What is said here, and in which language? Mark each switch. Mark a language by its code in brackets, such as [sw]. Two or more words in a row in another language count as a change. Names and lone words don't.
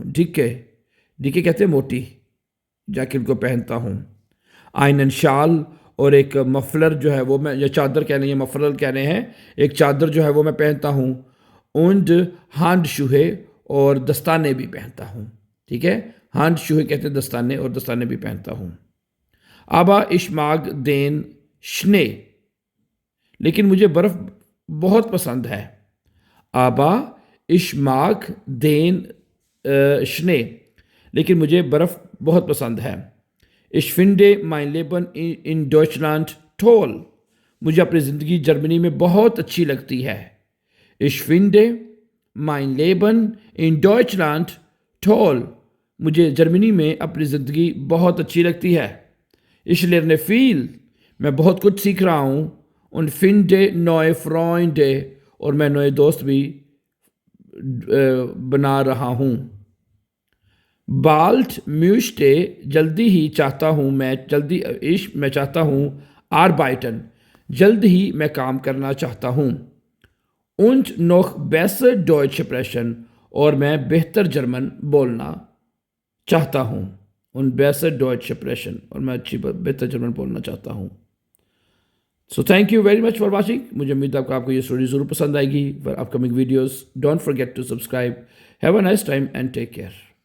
[hi] डिके, डिके कहते हैं मोटी जैकेट को पहनता हूँ। [de] einen Schal [hi] और एक मफलर जो है वो मैं, या चादर कहने हैं, मफलर कहने हैं, एक चादर जो है वो मैं पहनता हूँ। [de] und Handschuhe [hi] और दस्ताने भी पहनता हूँ। ठीक है, Handschuhe कहते हैं दस्ताने, और दस्ताने भी पहनता हूँ। [de] Aber ich mag den Schnee, [hi] लेकिन मुझे बर्फ़ बहुत पसंद है। [de] Aber ich mag den Schnee, [hi] लेकिन मुझे बर्फ़ बहुत पसंद है। [de] Ich finde mein Leben in Deutschland toll, [hi] मुझे अपनी ज़िंदगी जर्मनी में बहुत अच्छी लगती है। [de] Ich finde mein Leben in Deutschland toll, [hi] मुझे जर्मनी में अपनी ज़िंदगी बहुत अच्छी लगती है। [de] Ich lerne viel, [hi] मैं बहुत कुछ सीख रहा हूँ। [de] Und finde neue Freunde, [hi] और मैं नए दोस्त भी बना रहा हूँ। [de] Bald möchte, [hi] जल्दी ही चाहता हूँ मैं चाहता हूँ। Arbeiten, जल्द ही मैं काम करना चाहता हूँ। [de] Und noch besser Deutsch sprechen, [hi] और मैं बेहतर जर्मन बोलना चाहता हूँ। [de] Und besser Deutsch sprechen, [hi] और मैं बेहतर जर्मन बोलना चाहता हूँ। [en] So thank you very much for watching. [hi] मुझे उम्मीद है आपको ये स्टोरी ज़रूर पसंद आएगी। [en] For upcoming videos don't forget to subscribe. Have a nice time and take care.